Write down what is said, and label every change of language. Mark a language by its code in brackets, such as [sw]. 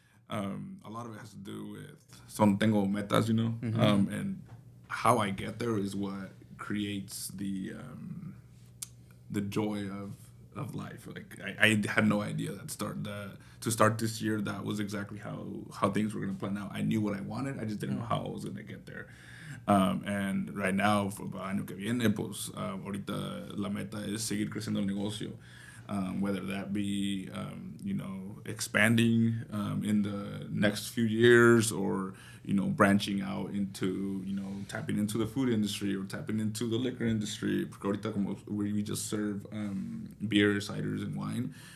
[en] A lot of it has to do with [es] son tengo metas, [en] and how I get there is what creates the joy of life. Like I had no idea to start this year that was exactly how things were gonna plan out. I knew what I wanted, I just didn't know how I was gonna get there. And right now, for [es] el año que viene, pues ahorita la meta es seguir creciendo el negocio. [en] Whether that be, expanding in the next few years, or branching out into tapping into the food industry or tapping into the liquor industry. [es] Porque ahorita como [en] we just serve beer, ciders, and wine.